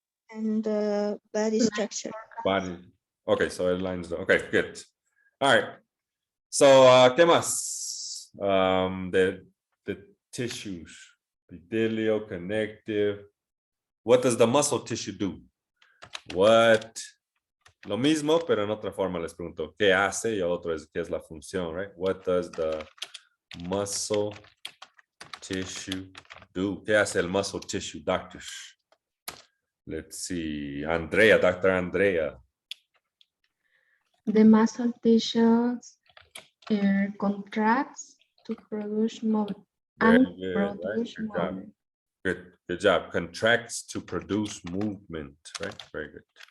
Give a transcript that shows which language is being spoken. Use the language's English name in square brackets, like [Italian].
[English] And the body structure. Body. Okay, so it lines. Okay, good. All right. [Spanish] So, ¿qué más? [English] The tissues, epithelial, connective. What does the muscle tissue do? What? [Spanish] Lo mismo, pero en otra forma les pregunto, ¿qué hace? Y otro es, ¿qué es la función, right? [English] What does the muscle tissue do? [Spanish] ¿Qué hace el muscle tissue, doctors? [English] Let's see, Andrea, Dr. Andrea. The muscle tissues contracts to produce movement. Very And good, right? produce Good job. movement. Good job. Contracts to produce movement, right? Very good.